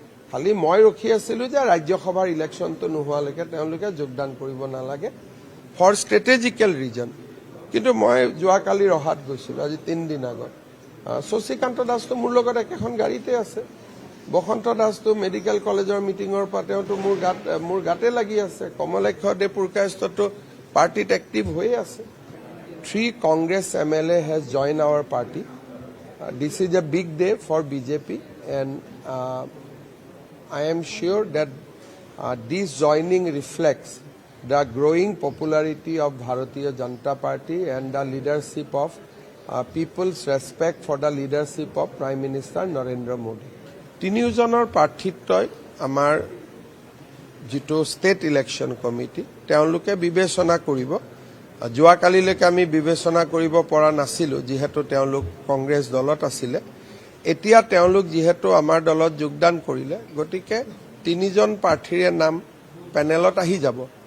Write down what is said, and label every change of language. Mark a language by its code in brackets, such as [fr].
[as] খালি মই ৰখি আছিলোঁ যে ৰাজ্যসভাৰ ইলেকশ্যনটো নোহোৱালৈকে তেওঁলোকে যোগদান কৰিব নালাগে [en] For strategical reason. [as] কিন্তু মই যোৱাকালি ৰহাত গৈছিলোঁ, আজি 3 দিন আগত। শশীকান্ত দাসটো মোৰ লগত একেখন গাড়ীতে আছে, বসন্ত দাসটো মেডিকেল কলেজৰ মিটিঙৰ পৰা তেওঁতো মোৰ গাতে লাগি আছে। কমলাক্ষ দে পুৰকায়স্থটো পাৰ্টিত এক্টিভ হৈয়ে আছে। [en] 3 Congress MLA has joined our party. This is a big day for BJP, and I am sure that this joining reflects the growing popularity of Bharatiya Janata Party and the leadership of people's respect for the leadership of Prime Minister Narendra Modi. [as] 3জনৰ প্ৰাৰ্থিত্বই আমাৰ যিটো state election committee তেওঁলোকে বিবেচনা কৰিব। যোৱাকালিলৈকে আমি বিবেচনা কৰিব পৰা নাছিলোঁ, যিহেতু তেওঁলোক কংগ্ৰেছ দলত আছিলে। এতিয়া তেওঁলোক যিহেতু আমাৰ দলত যোগদান কৰিলে, গতিকে 3জন প্ৰাৰ্থীৰে নাম পেনেলত আহি যাব।